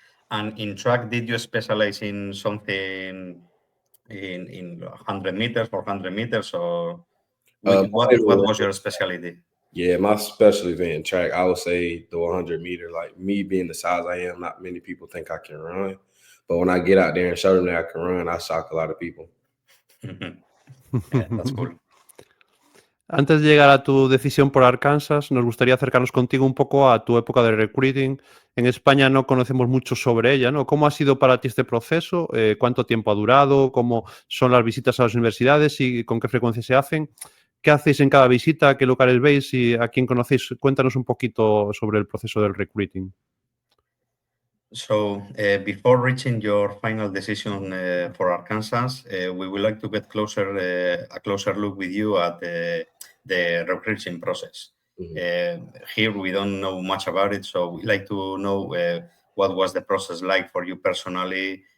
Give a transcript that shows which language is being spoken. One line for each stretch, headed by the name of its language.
English: And in track, did you specialize in something in 100 meters, 400 meters, or what was your specialty? Yeah, my special event in track, I would say the 100 meter. Like me being the size I am, not many people think I can run. But when I get out there and show them that I can run, I shock a lot of people. Yeah, that's cool.
Spanish: Antes de llegar a tu decisión por Arkansas, nos gustaría acercarnos contigo un poco a tu época de recruiting. En España no conocemos mucho sobre ella, ¿no? ¿Cómo ha sido para ti este proceso? ¿Cuánto tiempo ha durado? ¿Cómo son las visitas a las universidades y con qué frecuencia se hacen? ¿Qué hacéis en cada visita? ¿Qué locales veis? ¿Y a quién conocéis? Cuéntanos un poquito sobre el proceso del recruiting.
English: So before reaching your final decision for Arkansas, we would like to get a closer look with you at the recruiting process. Here we don't know much about it, so we'd like to know what was the process like for you personally.